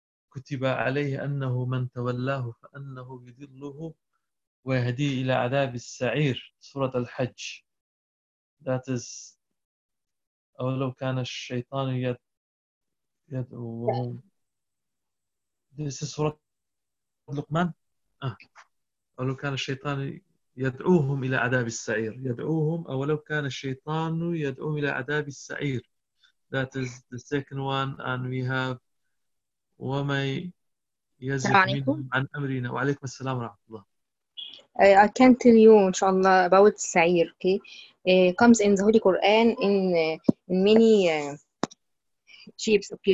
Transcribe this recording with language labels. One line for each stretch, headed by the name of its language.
Arabic: كتب عليه أنه من تولاه فأنه يذله ويهديه إلى عذاب السعير. سورة الحج.
English: That is,
Arabic: أو لو كان الشيطان يدعوهم.
English: This is سورة لقمان.
Arabic: أو لو كان الشيطان يدعوهم إلى عذاب السعير. يدعوهم أو لو كان الشيطان يدعوهم إلى عذاب السعير.
English: That is the second one, and we have
Arabic: وَمَنْ يَزِغْ مِنْهُمْ عَنْ أَمْرِنَا. وَعَلَيْكُمَ السَّلَامُ وَرَحْمَةُ اللَّهِ.
English: I can tell you, inshallah, about Sa'ir, okay? Comes in the Holy Quran in many shapes, okay?